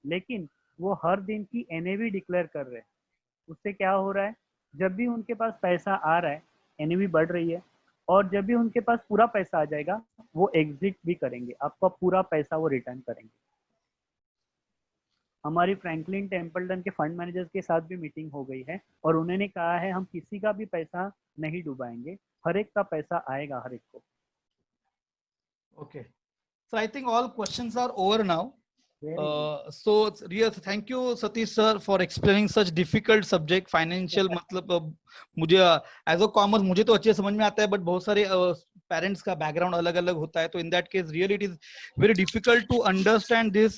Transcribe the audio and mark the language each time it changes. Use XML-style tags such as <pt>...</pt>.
<hi>लेकिन वो हर दिन की एनएवी डिक्लेयर कर रहे हैं। उससे क्या हो रहा है, जब भी उनके पास पैसा आ रहा है एनएवी बढ़ रही है, और जब भी उनके पास पूरा पैसा आ जाएगा वो एग्जिट भी करेंगे, आपका पूरा पैसा वो रिटर्न करेंगे। हमारी फ्रैंकलिन टेम्पल्टन के फंड मैनेजर्स के साथ भी मीटिंग हो गई है, और उन्होंने कहा है हम किसी का भी पैसा नहीं डुबाएंगे, हर एक का पैसा आएगा हर एक को।</hi> <en>Okay, so I think all questions are over now. So Riya, thank you Satish sir for explaining such difficult subject financial।</en> <hi>मतलब मुझे</hi> <en>as a commerce</en> <hi>मुझे तो अच्छे समझ में आता है,</hi> <en>but</en> <hi>बहुत सारे पेरेंट्स का बैकग्राउंड अलग अलग होता है, तो</hi> <en>in that case really it is very difficult to understand this</en>